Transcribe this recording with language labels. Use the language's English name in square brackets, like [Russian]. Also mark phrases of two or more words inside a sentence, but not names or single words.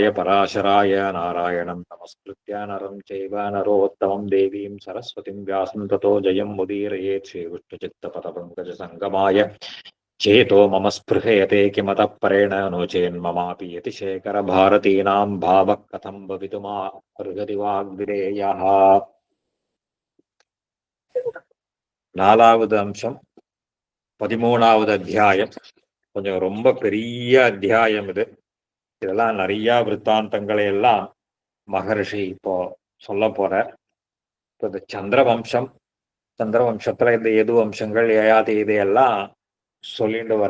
[Sanskrit] पराशराय नारायणं नमस्कृत्य नरं चैव नरोत्तमं देवीं सरस्वतीं व्यासं ततो जयं मुदीरयेत् श्रीविष्णुचित्तपथपङ्कजसङ्गमाय चेतो मम स्पृहयते किमतः परेण नो चेन्ममापि यतिशेखरभारतीनां भावः कथं भवितुमर्हति वाग्विदेयः [Tamil] நாலாவது அம்சம் 13வது அத்தியாயம். கொஞ்சம் ரொம்ப பெரிய அத்தியாயம் இது. இதெல்லாம் நிறைய விற்த்தாந்தங்களை எல்லாம் மகர்ஷி இப்போ சொல்ல போற. இப்போ இந்த சந்திரவம்சத்துல இந்த எது வம்சங்கள் ஏயாதி இதையெல்லாம் சொல்லிட்டு வர.